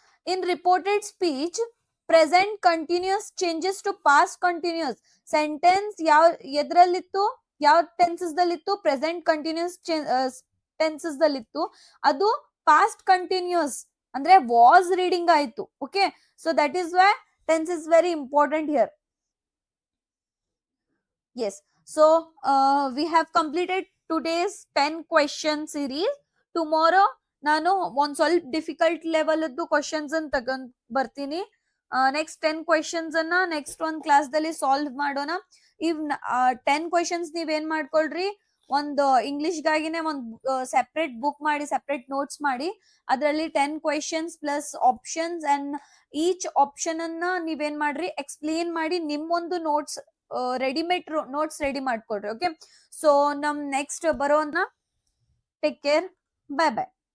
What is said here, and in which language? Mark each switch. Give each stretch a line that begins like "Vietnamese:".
English: In reported speech, present continuous changes to past continuous.
Kannada: Sentence ಯಾವ ಎದ್ರಲ್ಲಿತ್ತು, ಯಾವ tenses ದಲ್ಲಿತ್ತು, present continuous tenses ದಲ್ಲಿತ್ತು, ಅದು past continuous ಅಂದ್ರೆ was reading ಆಯ್ತು.
English: Okay, so that is why tense is very important here. Yes. So we have completed today's 10 question series.
Kannada: Tomorrow ನಾನು ಒಂದ್ ಸ್ವಲ್ಪ difficult level questions ಅನ್ನು ತಗೊಂಡ್ ಬರ್ತೀನಿ. ನೆಕ್ಸ್ಟ್ 10 ಕ್ವಶನ್ಸ್ ಅನ್ನ ನೆಕ್ಸ್ಟ್ ಒಂದ್ ಕ್ಲಾಸ್ ದಲ್ಲಿ ಸಾಲ್ವ್ ಮಾಡೋಣ. ಇವ್ 10 ಕ್ವಶನ್ಸ್ ನೀವೇನ್ ಮಾಡ್ಕೊಳ್ರಿ, ಒಂದು ಇಂಗ್ಲಿಷ್ಗಾಗಿನೇ ಒಂದು ಸೆಪರೇಟ್ ಬುಕ್ ಮಾಡಿ, ಸೆಪರೇಟ್ ನೋಟ್ಸ್ ಮಾಡಿ, ಅದರಲ್ಲಿ 10 questions plus options and each option ಅನ್ನ ನೀವೇನ್ ಮಾಡ್ರಿ, ಎಕ್ಸ್ಪ್ಲೇನ್ ಮಾಡಿ ನಿಮ್ಮೊಂದು notes readymade notes ready ಮಾಡ್ಕೊಡ್ರಿ. Okay, so ನಮ್ next ಬರೋನ,
English: Take care, bye bye.